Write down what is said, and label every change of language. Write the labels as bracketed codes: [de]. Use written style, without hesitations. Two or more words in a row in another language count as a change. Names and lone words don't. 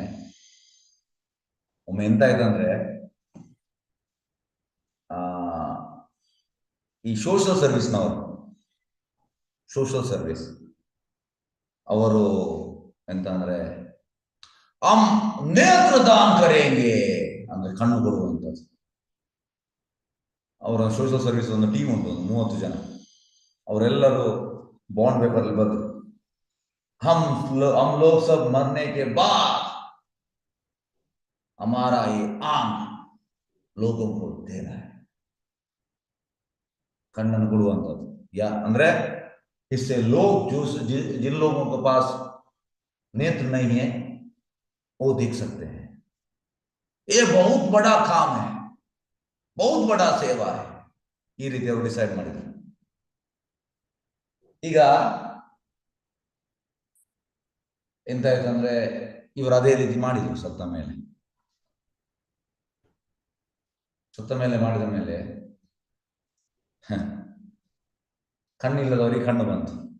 [kn] ಒಮ್ಮೆ ಎಂತ ಆಯ್ತಂದ್ರೆ, ಈ [en] social service [kn] ಅವರು ಎಂತ ಅಂದ್ರೆ [hi] नेत्रदान करेंगे [kn] ಅಂದ್ರೆ ಕಣ್ಣು ಕೊಡುವಂಥದ್ದು. ಅವರ [en] social service [kn] ಒಂದು ಟೀಮ್ ಉಂಟು, ಒಂದು 30 ಜನ. ಅವರೆಲ್ಲರೂ [en] bond paper [kn] ಅಲ್ಲಿ ಬರೆದ್ರು, [hi] हम लोग सब मरने के बाद हमारा ये आंख लोगों को देना है. [kn] ಕಣ್ಣನ್ನು ಕೊಡುವಂಥದ್ದು ಅಂದ್ರೆ इससे लोग जिन लोगों के पास नेत्र नहीं है वो देख सकते हैं. [hi] ये बहुत बड़ा काम है, बहुत बड़ा ಸೇವಾ है. [kn] ಈ ರೀತಿ ಅವರು ಡಿಸೈಡ್ ಮಾಡಿದ್ರು. ಈಗ ಎಂತಾಯ್ತಂದ್ರೆ ಇವರು ಅದೇ ರೀತಿ ಮಾಡಿದ್ರು. ಸತ್ತ ಮೇಲೆ ಮಾಡಿದ ಮೇಲೆ ಕಣ್ಣಿಲ್ಲದವರಿಗೆ ಕಣ್ಣು ಬಂತು.